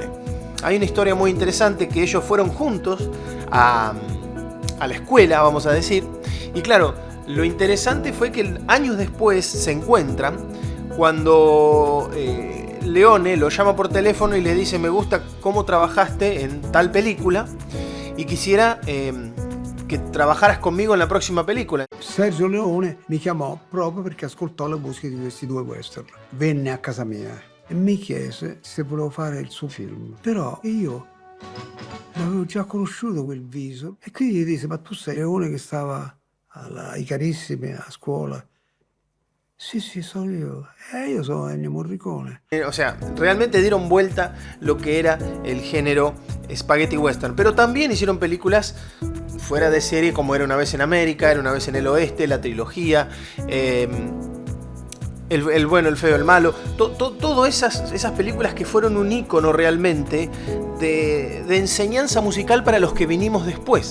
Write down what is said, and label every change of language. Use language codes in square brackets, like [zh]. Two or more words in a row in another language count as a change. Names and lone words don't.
[es] Hay una historia muy interesante, que ellos fueron juntos a la escuela, vamos a decir, y claro, lo interesante fue que años después se encuentran cuando Leone lo llama por teléfono y le dice: me gusta cómo trabajaste en tal película y quisiera che trabajaras conmigo en la próxima película. [it] Sergio Leone mi chiamò proprio perché ascoltò le musiche di questi due western. Venne a casa mia e mi chiese se volevo fare il suo film. Però io l'avevo già conosciuto quel viso e quindi gli disse: ma tu sei Leone che stava ai Carissimi a scuola? Sì, sono io. Io sono Ennio Morricone. [es] O sea, realmente dieron vuelta lo que era el género [en] spaghetti western. [es] Pero también hicieron películas fuera de serie, como Era una vez en América, Era una vez en el Oeste, la trilogía, el bueno, el feo, el malo. Todas esas películas que fueron un ícono realmente de enseñanza musical para los que vinimos después.